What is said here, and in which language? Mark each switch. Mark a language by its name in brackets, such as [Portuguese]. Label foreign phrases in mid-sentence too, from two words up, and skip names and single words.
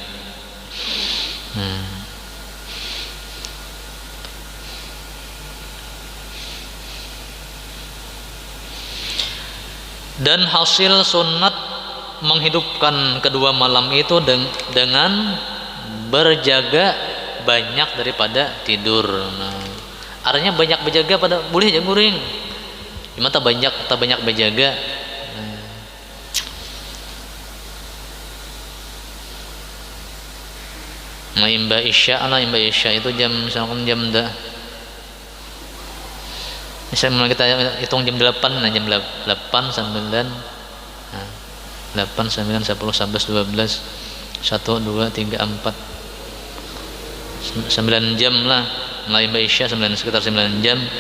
[Indonesian] Dan hasil sunat menghidupkan kedua malam itu dengan berjaga banyak daripada tidur. [Banjar] Nah, artinya banyak berjaga pada boleh aja guring. Cuma tak banyak berjaga. Nah, imba isya itu misalkan jam dah. [Indonesian] Misalnya kita hitung jam 8, nah jam 8, 9, 8, 9, 10, 11, 12, 1, 2, 3, 4 9 jam lah mulai Isya, sekitar 9 jam.